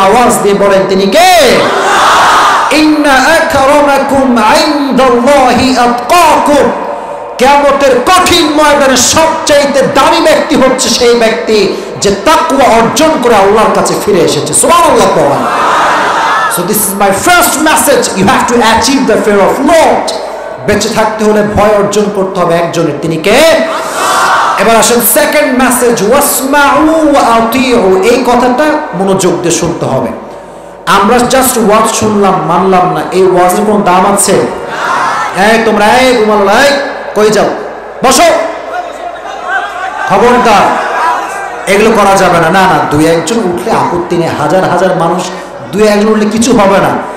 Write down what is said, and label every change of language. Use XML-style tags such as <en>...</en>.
<bn>আওয়াজ দিয়ে বলেন, তিনি কে?</bn> <ar>ইন্না আকরামাকুম ইনদাল্লাহি আতকাকুম।</ar> <bn>কিয়ামতের কঠিন ময়দানে সবচেয়ে দামি ব্যক্তি হচ্ছে সেই ব্যক্তি যে তাকওয়া অর্জন করে আল্লাহর কাছে ফিরে এসেছে। সুবহানাল্লাহ।</bn> <en>So this is my first message. You have to achieve the fear of Lord.</en> <bn>বেঁচে থাকতে হলে ভয় অর্জন করতে হবে একজনের, তিনি কে? এবার আসেন সেকেন্ড মেসেজ,</bn> <ar>ওয়াসমাউ ওয়া আতিউ।</ar> <bn>এই কথাটা মনোযোগ দিয়ে শুনতে হবে। আমরা জাস্ট ওয়াজ শুনলাম, মানলাম না, এই ওয়াজের কোনো দাম আছে? এই তোমরা, এই ঘুমালো, এই কই যাও, বসো, খবরদার, এগুলো করা যাবে না। না না, দুই একজন উঠলে আপত্তি নেই, হাজার হাজার মানুষ দুই একজন উঠলে কিছু হবে না।</bn>